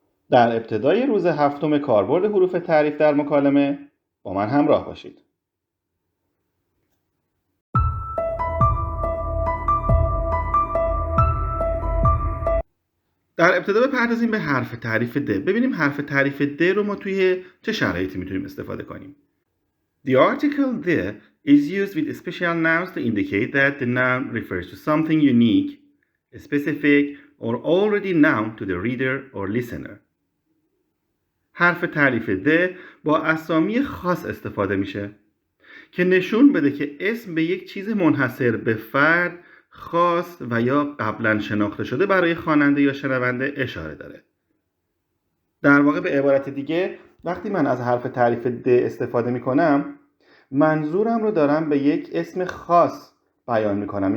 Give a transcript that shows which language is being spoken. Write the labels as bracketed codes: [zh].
[fa] در ابتدای روز هفتم کاربرد حروف تعریف در مکالمه با من همراه باشید. در ابتدا بپردازیم به حرف تعریف د. ببینیم حرف تعریف د رو ما توی چه شرایطی میتونیم استفاده کنیم. [en] The article the is used with special nouns to indicate that the noun refers to something unique, specific, or already known to the reader or listener. [fa] حرف تعریف د با اسامی خاص استفاده میشه که نشون بده که اسم به یک چیز منحصر به فرد، خاص و یا قبلا شناخته شده برای خواننده یا شنونده اشاره داره. در واقع به عبارت دیگه وقتی من از حرف تعریف د استفاده میکنم منظورم رو دارم به یک اسم خاص بیان میکنم.